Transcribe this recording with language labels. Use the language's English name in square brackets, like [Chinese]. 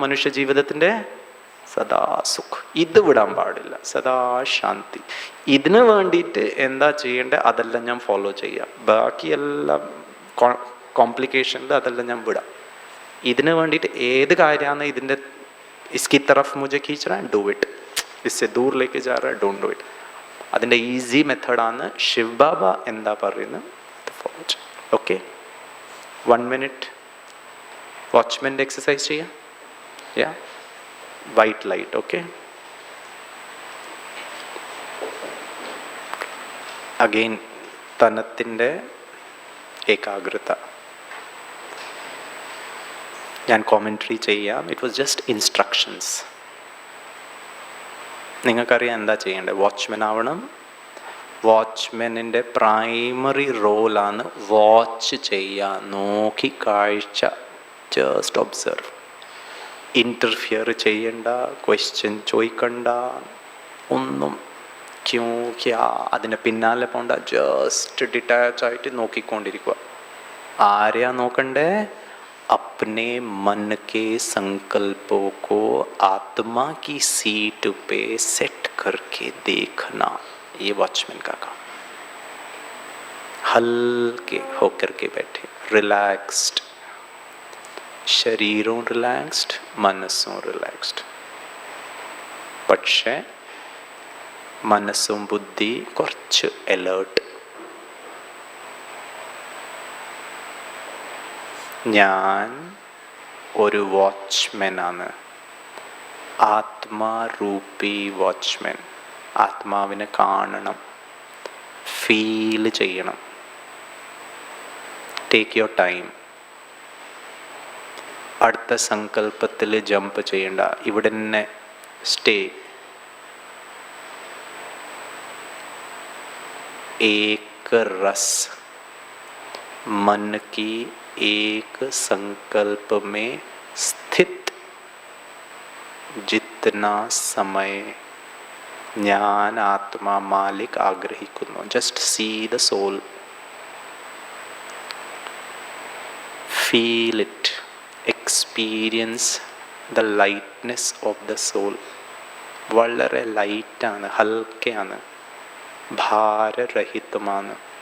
[Malayalam] മനുഷ്യ ജീവിതത്തിൻ്റെ സദാ സുഖ്. ഇത് വിടാൻ പാടില്ല, സദാ ശാന്തി. ഇതിന് വേണ്ടിയിട്ട് എന്താ ചെയ്യേണ്ടത് അതെല്ലാം ഞാൻ ഫോളോ ചെയ്യാം. ബാക്കിയെല്ലാം കോംപ്ലിക്കേഷനിൽ അതെല്ലാം ഞാൻ വിടാം. ഇതിന് വേണ്ടിയിട്ട് ഏത് കാര്യമാണ് ഇതിൻ്റെ [Hindi] ഇസ്കി തറഫ് മുझे खींच रहा है, [English] Do it. [Hindi] इससे दूर लेके जा रहा है, [English] Don't do it. [Malayalam] അതിൻ്റെ ഈസി മെത്തേഡാണ് ശിവ് ബാബ എന്താ പറയുന്നത്, ഫോളോ ചെയ്യാം. ഓക്കെ, 1 മിനിറ്റ് വാച്ച്മെൻ്റെ എക്സസൈസ് ചെയ്യാം. യാ, വൈറ്റ് ലൈറ്റ്. ഓക്കെ, അഗെയിൻ തനത്തിൻ്റെ ഏകാഗ്രത. ഞാൻ കോമെൻട്രി ചെയ്യാം. [English] It was just instructions. [Malayalam] നിങ്ങൾക്കറിയാം എന്താ ചെയ്യേണ്ടത്. വാച്ച്മാൻ ആവണം. വാച്ച്മാനിൻ്റെ പ്രൈമറി റോളാണ് വാച്ച് ചെയ്യുക, നോക്കി കാഴ്ച, [English] Just observe. [Malayalam] ഇൻ്റർഫിയർ ചെയ്യണ്ട, ക്വസ്റ്റ്യൻ ചോദിക്കണ്ട, ഒന്നും [Hindi] ക്യൂ ക്യാ [Malayalam] അതിൻ്റെ പിന്നാലെ പോണ്ട. ജസ്റ്റ് ഡിറ്റാച്ച് ആയിട്ട് നോക്കിക്കൊണ്ടിരിക്കുക. ആരെയാ നോക്കണ്ടേ? [Hindi] अपने मन के संकल्पों को आत्मा की सीट पे सेट करके देखना, ये वॉचमैन का काम. हल्के होकर के बैठे, रिलैक्स्ड, [Malayalam] ശരീരവും റിലാക്സ്ഡ്, മനസ്സും റിലാക്സ്ഡ്. പക്ഷേ മനസ്സും ബുദ്ധി കുറച്ച് അലേർട്ട്. ഞാൻ ഒരു വാച്ച്മാനാണ്, ആത്മാരൂപി വാച്ച്മാൻ. ആത്മാവിനെ കാണണം, ഫീൽ ചെയ്യണം. [English] Take your time. [Malayalam] അടുത്ത സങ്കല്പത്തിൽ ജമ്പ് ചെയ്യണ്ട, ഇവിടെ തന്നെ സ്റ്റേ. [Hindi] एक रस, मन की एक संकल्प में स्थित जितना समय [Malayalam] ഞാൻ ആത്മാ മാലിക് ആഗ്രഹിക്കുന്നു. [English] Just see the soul, feel it, experience the lightness of the soul. [Malayalam] വളരെ ലൈറ്റാണ്, ഹൽക്കയാണ്, ഭാരരഹിതമാണ്.